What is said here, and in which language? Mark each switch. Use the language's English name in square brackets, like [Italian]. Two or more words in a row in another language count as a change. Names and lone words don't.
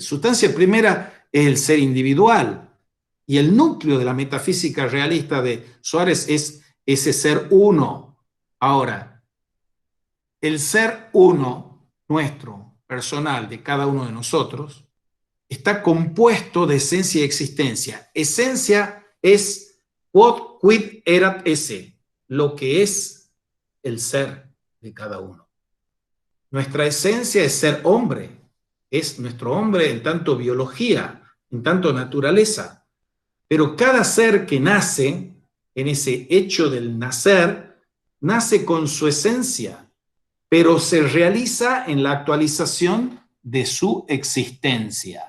[Spanish] Sustancia primera es el ser individual y el núcleo de la metafísica realista de Suárez es ese ser uno. Ahora, el ser uno, nuestro, personal, de cada uno de nosotros, está compuesto de esencia y existencia. Esencia es [Latin] quod quid erat esse, [Spanish] lo que es el ser de cada uno. Nuestra esencia es ser hombre, es nuestro hombre en tanto biología, en tanto naturaleza. Pero cada ser que nace, en ese hecho del nacer, nace con su esencia, pero se realiza en la actualización de su existencia.